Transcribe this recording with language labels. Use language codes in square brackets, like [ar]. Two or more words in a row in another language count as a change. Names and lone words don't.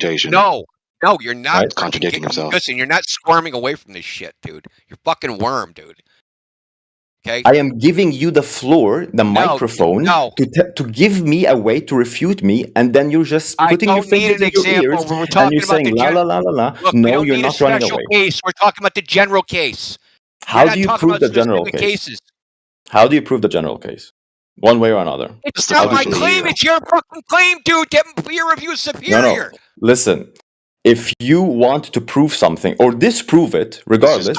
[en] No, you're not Right? Contradicting himself. Listen, you're not squirming away from this shit, dude. You're fucking worm, dude. Okay? I am giving you the floor, the microphone, to give me a way to refute me, and then you're just putting your don't need fingers an in your example ears, when we're and talking you're about saying the la gen- la la la la. Look, we No, don't you're need not a running special away. case. We're talking about the general case. How We're not do you talking prove the about general specific case? cases. How do you prove the general case? One way or another. It's How not do my you prove claim. it? It's your fucking claim, dude. That peer review is No, superior. no. Listen, if you want to prove something or disprove it, regardless,